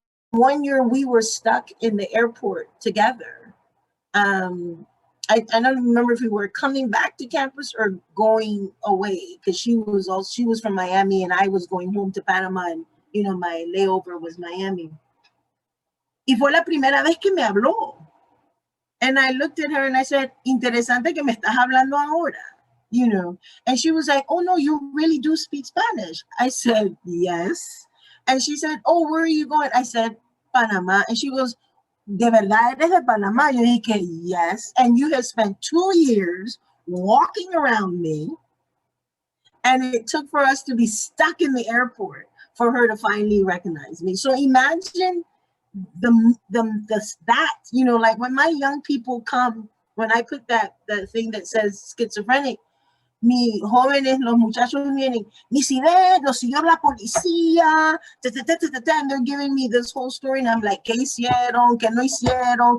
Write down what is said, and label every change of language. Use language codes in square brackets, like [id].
[en] One year we were stuck in the airport together. I don't remember if we were coming back to campus or going away, because she was from Miami and I was going home to Panama, and you know, my layover was Miami. [es] Y fue la primera vez que me habló. [en] And I looked at her and I said, [es] interesante que me estás hablando ahora, [en] you know. And she was like, oh no, you really do speak Spanish. I said, yes. And she said, oh, where are you going? I said, Panama. And she goes, [es] ¿de verdad eres de Panamá? Yo dije, [en] yes. And you have spent 2 years walking around me, and it took for us to be stuck in the airport for her to finally recognize me. So imagine that, you know, like when my young people come, when I put that thing that says schizophrenic, [es] mis jóvenes, los muchachos vienen, Miss Yvette, lo siguió la policía, [en] and they're giving me this whole story, and I'm like, [es] ¿qué hicieron? ¿Qué no hicieron?